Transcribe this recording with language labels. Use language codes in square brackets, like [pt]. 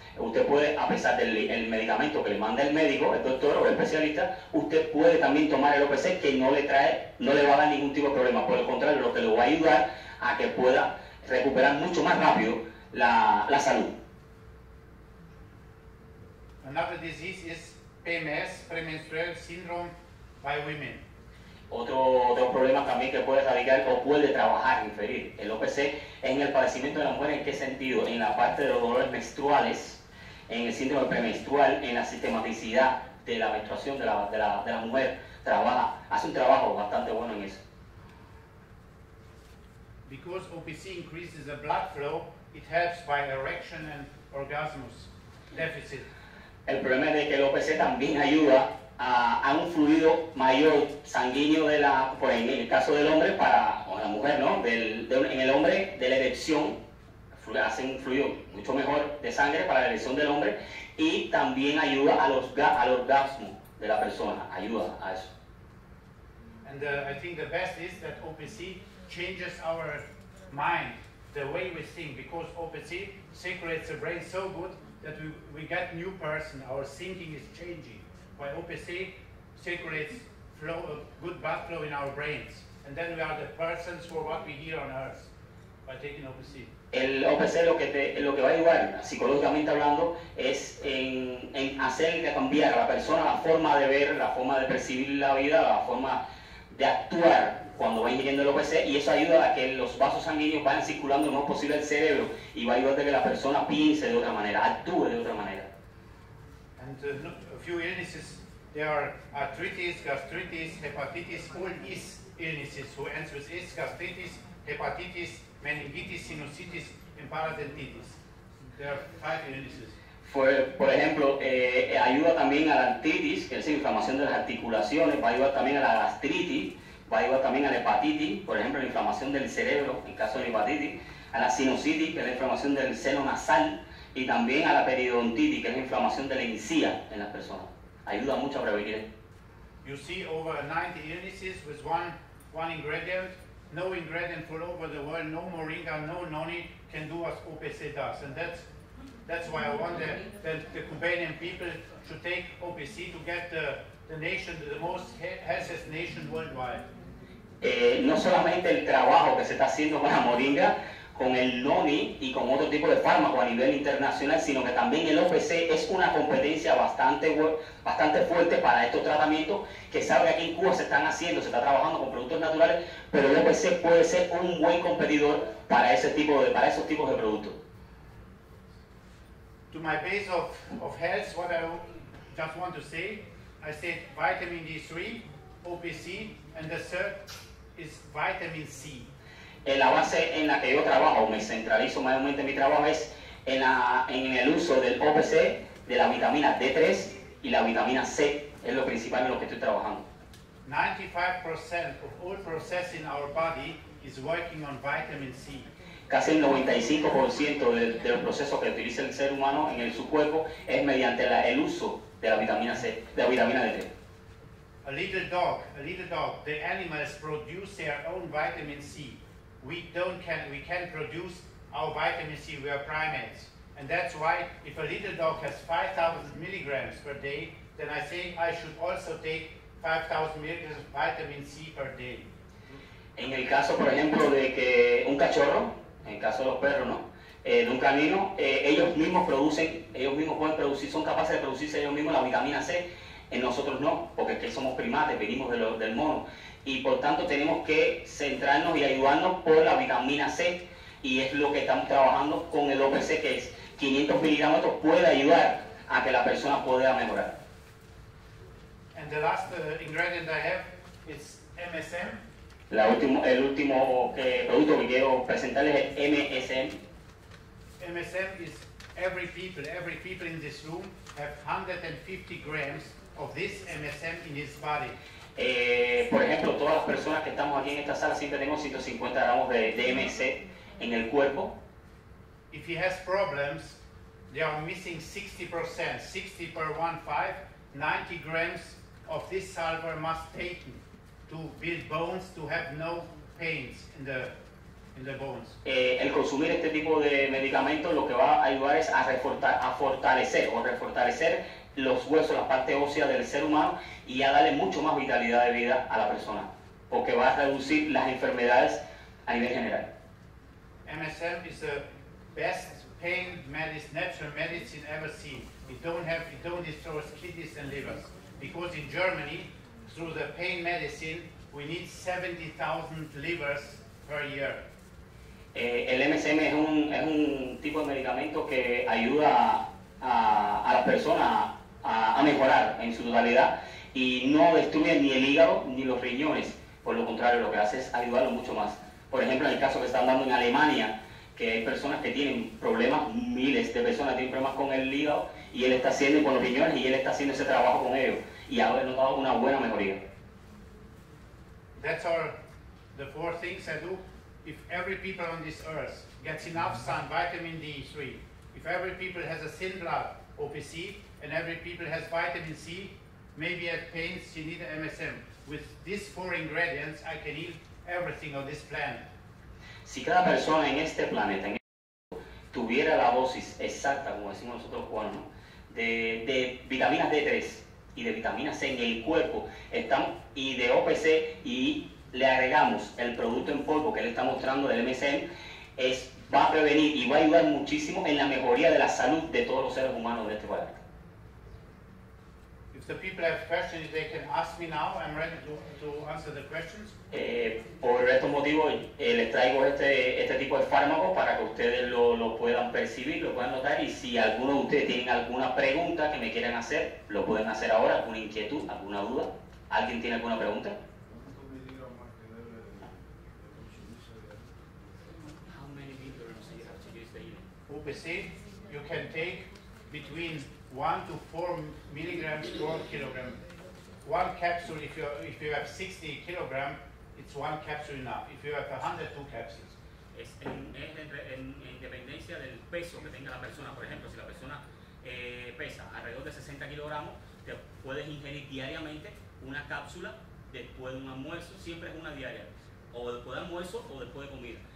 [es] Usted puede, a pesar del medicamento que le manda el médico, el doctor o el especialista, usted puede también tomar el OPC, que no le va a dar ningún tipo de problema. Por el contrario, lo que le va a ayudar a que pueda recuperar mucho más rápido la salud. [en] Another disease is PMS, premenstrual syndrome by women. [es] Otro problema también que puede radicar o puede trabajar, inferir el OPC en el padecimiento de la mujer. ¿En qué sentido? En la parte de los dolores menstruales, en el síndrome premenstrual, en la sistematicidad de la menstruación de la mujer. Hace un trabajo bastante bueno en eso. [en] Because OPC increases the blood flow, it helps by erection and orgasmus deficit. [es] El problema es de que el OPC también ayuda a un fluido mayor sanguíneo en el caso del hombre o la mujer, ¿no? En el hombre, de la erección, hace un fluido mucho mejor de sangre para la erección del hombre, y también ayuda al orgasmo de la persona, ayuda a eso. [en] And I think the best is that OPC changes our mind, the way we think, because OPC circulates the brain so good that we get new person, our thinking is changing. While OPC circulates good blood flow in our brains, and then we are the persons for what we hear on earth by taking OPC. [es] El OPC lo que va a ayudar, psicológicamente hablando, es en hacer cambiar a la persona la forma de ver, la forma de percibir la vida, la forma de actuar cuando va ingiriendo el OPC, y eso ayuda a que los vasos sanguíneos vayan circulando lo más posible al cerebro, y va a ayudar a que la persona piense de otra manera, actúe de otra manera. [en] And a few illnesses, there are arthritis, gastritis, hepatitis, all is illnesses. So answers is gastritis, hepatitis, meningitis, sinusitis, and parodontitis. There are 5 illnesses. [es] Por ejemplo, ayuda también a la artritis, que es la inflamación de las articulaciones, va a ayudar también a la gastritis, va a ayudar también a la hepatitis, por ejemplo, la inflamación del cerebro, en caso de hepatitis, a la sinusitis, que es la inflamación del seno nasal, y también a la periodontitis, que es la inflamación de la encía en las personas. Ayuda mucho a prevenir. [en] You see over 90 illnesses with one ingredient. No ingredient all over the world, no moringa, no noni can do what OPC does. And that's why I want that the Cubanian people should take OPC to get the nation, the most healthiest nation worldwide. [es] No solamente el trabajo que se está haciendo con la moringa con el NONI y con otro tipo de fármacos a nivel internacional, sino que también el OPC es una competencia bastante fuerte para estos tratamientos, que sabe que aquí en Cuba se están haciendo, se está trabajando con productos naturales, pero el OPC puede ser un buen competidor para esos tipos de productos. [en] To my base of health, what I just want to say, I said vitamin D3, OPC, and the third is vitamin C. [es] La base en la que yo trabajo, me centralizo mayormente mi trabajo es en el uso del OPC, de la vitamina D3 y la vitamina C, es lo principal en lo que estoy trabajando. [en] 95% of all process in our body is working on vitamin C. [es] Casi el 95% de los procesos que utiliza el ser humano en su cuerpo es mediante el uso de la vitamina C, de la vitamina D3. [en] A little dog, the animals produce their own vitamin C. We can produce our vitamin C, we are primates. And that's why if a little dog has 5,000 milligrams per day, then I think I should also take 5,000 milligrams of vitamin C per day. [es] En el caso, por ejemplo, de que un cachorro, en el caso de los perros, ¿no? De un canino, ellos mismos pueden producir, son capaces de producirse ellos mismos la vitamina C. Nosotros no, porque es que somos primates, venimos del mono. Y por tanto tenemos que centrarnos y ayudarnos por la vitamina C. Y es lo que estamos trabajando con el OPC, que es 500 miligramos, puede ayudar a que la persona pueda mejorar. [en] And the last ingredient I have is MSM. [es] El último producto que quiero presentarles es MSM. [en] MSM is every people in this room have 150 grams of this MSM in his body. [es] Por ejemplo, todas las personas que estamos aquí en esta sala siempre tenemos 150 gramos de MSM en el cuerpo. [en] If he has problems, they are missing 60%, 60 per 1.5, 90 grams of this sulfur must taken to build bones, to have no pains in the bones. [es] El consumir este tipo de medicamentos lo que va a ayudar es a fortalecer los huesos, la parte ósea del ser humano y a darle mucho más vitalidad de vida a la persona, porque va a reducir las enfermedades a nivel general. [en] MSM is the best pain medicine, natural medicine ever seen. It don't destroy kidneys and livers, because in Germany, through the pain medicine, we need 70,000 livers per year. [es] El MSM es un tipo de medicamento que ayuda a las personas a mejorar en su totalidad y no destruye ni el hígado ni los riñones. Por lo contrario, lo que hace es ayudarlo mucho más. Por ejemplo, en el caso que están dando en Alemania, que hay personas que tienen problemas, miles de personas tienen problemas con el hígado y él está haciendo con los riñones y él está haciendo ese trabajo con ellos y ha notado una buena mejoría. [en] That's the 4 things I do. If every people on this earth gets enough sun, vitamin D3, if every people has a thin blood, OPC, and every people has vitamin C, maybe at pains you need MSM. With these 4 ingredients, I can heal everything on this planet. [es] Si cada persona en este planeta tuviera la dosis exacta, como decimos nosotros cubanos, ¿no? de vitaminas D3 y de vitamina C en el cuerpo, y de OPC, y le agregamos el producto en polvo que le está mostrando del MSM, va a prevenir y va a ayudar muchísimo en la mejoría de la salud de todos los seres humanos de este planeta. [en] If the people have questions, they can ask me now. I'm ready to answer the questions. [es] Por estos motivos les traigo este tipo de fármacos para que ustedes lo puedan percibir, lo puedan notar, y si alguno de ustedes tienen alguna pregunta que me quieran hacer, lo pueden hacer ahora, alguna inquietud, alguna duda. ¿Alguien tiene alguna pregunta? [en] How many milligrams do you have to use daily? OPC, you can take between 1 to 4 milligrams per kilogram. One capsule, if you have 60 kilograms, it's 1 capsule enough. If you have 100, 2 capsules. [es] Es en dependencia del peso que tenga la persona. Por ejemplo, si la persona pesa alrededor de 60 kilogramos, te puedes ingerir diariamente una cápsula después de un almuerzo, siempre es una diaria, o después de almuerzo o después de comida.